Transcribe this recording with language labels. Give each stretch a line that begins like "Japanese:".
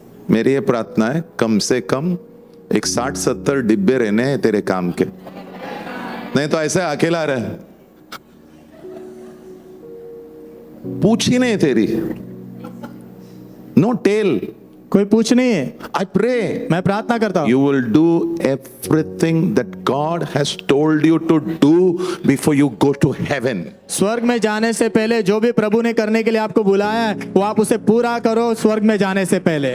Hindi: मेरी ये प्रार्थना है, कम से कम एक 60-70 डिब्बे रहने हैं तेरे काम के, नहीं तो ऐसे अकेला रहे, पूछ ही नहीं तेरी, नो टेल. कोई पूछ नहीं है।
English: I pray
Hindi: मैं प्रार्थना करता हूँ
English: you will do everything that God has told you to do before you go to heaven.
Hindi: स्वर्ग में जाने से पहले जो भी प्रभु ने करने के लिए आपको बुलाया है वो आप उसे पूरा करो स्वर्ग में जाने से पहले।